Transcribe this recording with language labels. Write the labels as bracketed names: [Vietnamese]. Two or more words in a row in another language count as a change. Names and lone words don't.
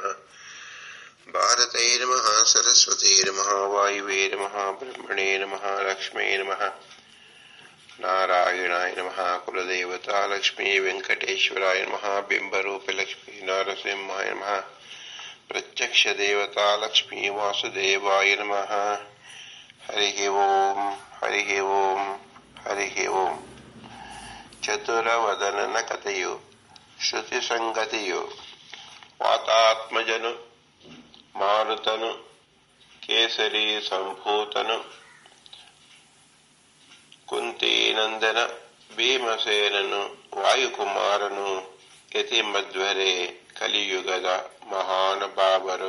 [Sanskrit] ಭಾರತೇ ನಮಃ, ಸರಸ್ವತೇ ನಮಃ, ವಾಯುವೇ ನಮಃ, ಬ್ರಹ್ಮಣೇ ನಮಃ, ಲಕ್ಷ್ಮೇ ನಮಃ, ನಾರಾಯಣಾಯ ನಮಃ. ಕುಲದೇವತಾ ಲಕ್ಷ್ಮೀ ವೆಂಕಟೇಶ್ವರಾಯ ನಮಃ. ಬಿಂಬರೂಪ ಲಕ್ಷ್ಮೀ ನರಸಿಂಹಾಯ ನಮಃ. ಪ್ರತ್ಯಕ್ಷ ದೇವತಾ ಲಕ್ಷ್ಮೀ ವಾಸುದೇವಾಯ ನಮಃ. ಹರಿ ಓಂ, ಹರಿ ಓಂ, ಹರಿ ಓಂ. [Kannada] ಚತುರವದನನ ಕಥೆಯು ಶ್ರುತಿ ಸಂಗತಿಯು. ವಾತಾತ್ಮಜನು ಮಾರುತನು ಕೇಸರಿ ಸಂಭೂತನು ಕುಂತೀನಂದನ ಭೀಮಸೇನನು ವಾಯುಕುಮಾರನು ಯತಿ ಮಧ್ವರೇ ಕಲಿಯುಗದ ಮಹಾನುಭಾವರು.